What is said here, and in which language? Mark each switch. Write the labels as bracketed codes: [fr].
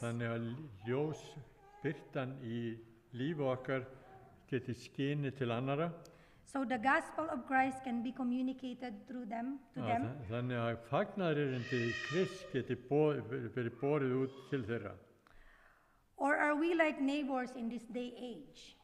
[is] Þannig að ljós birtan í lífi okkar geti skinið til annara. [en] So the gospel of Christ can be communicated through them to them. [is] Þannig að fagnaðarerindi Krists geti verið borið út til þeirra. [en] Or are we like neighbors in this day age?